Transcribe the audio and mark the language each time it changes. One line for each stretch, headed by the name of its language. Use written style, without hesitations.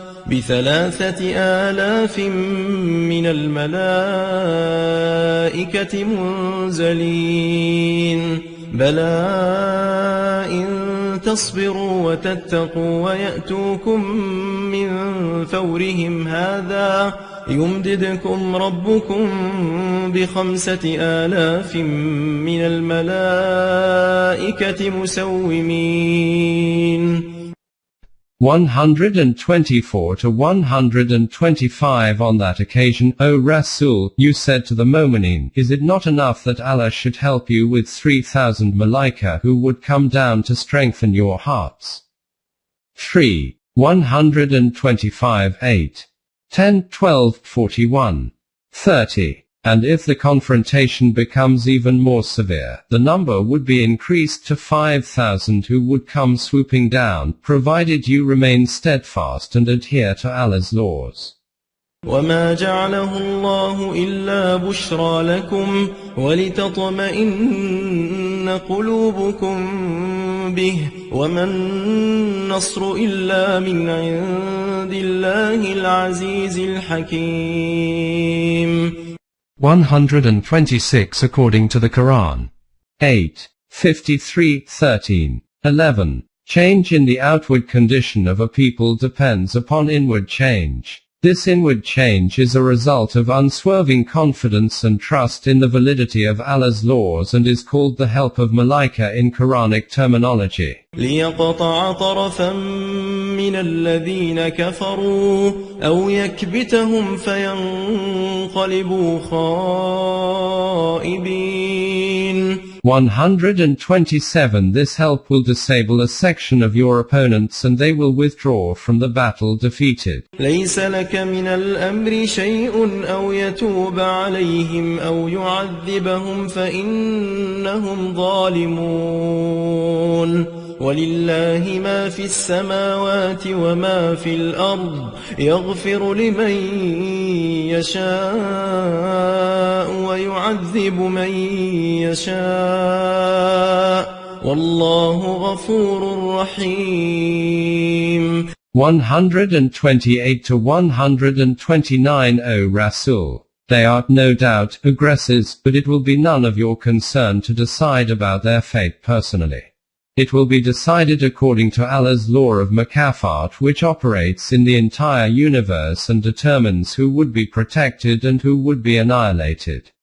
Arabic: بثلاثة آلاف من الملائكة منزلين بلى إن تصبروا وتتقوا ويأتوكم من فورهم هذا يمددكم ربكم ب5000 من الملائكة مسومين.
English: 124 to 125 On that occasion, O Rasul, you said to the Mu'mineen, is it not enough that Allah should help you with 3,000 malaika who would come down to strengthen your hearts? 3. 125 8. 10, 12, 41. 30. And if the confrontation becomes even more severe, the number would be increased to 5,000 who would come swooping down, provided you remain steadfast and adhere to Allah's laws.
Arabic: وما جعله الله إلا بشرى لكم ولتطمئن قلوبكم به وما النصر إلا من عند الله العزيز الحكيم.
English: 126 According to the Quran. 8. 53, 13, 11. Change in the outward condition of a people depends upon inward change. This inward change is a result of unswerving confidence and trust in the validity of Allah's laws and is called the help of Malaika in Quranic terminology.
Arabic: ليقطع طرفا من الذين كفروا أو يكبتهم فينقلبوا خائبين.
English: 127 This help will disable a section of your opponents and they will withdraw from the battle defeated.
Arabic: ليس لك من الأمر شيء أو يتوب عليهم أو يعذبهم فإنهم ظالمون. ولله ما في السماوات وما في الأرض يغفر لمن يشاء ويعذب من يشاء والله غفور رحيم.
English: 128 to 129 O Rasul, they are, no doubt, aggressors, but it will be none of your concern to decide about their fate personally. It will be decided according to Allah's law of Mukafat, which operates in the entire universe and determines who would be protected and who would be annihilated.